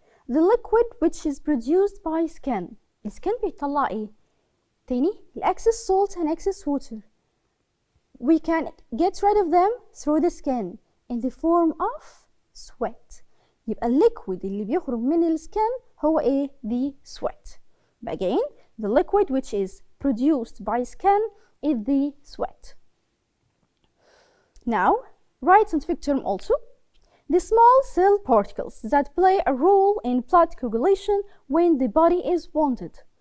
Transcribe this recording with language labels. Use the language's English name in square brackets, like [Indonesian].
[English] The liquid which is produced by skin. [Arabic] السكن بيطلع ايه؟ تاني [English] excess salt and excess water. We can get rid of them through the skin in the form of sweat. [Arabic] يبقى الليكويد اللي بيخرج من السكن هو ايه؟ [English] the sweat. But again, the liquid which is produced by skin is the sweat. Now, write scientific term also. The small cell particles that play a role in blood coagulation when the body is wounded.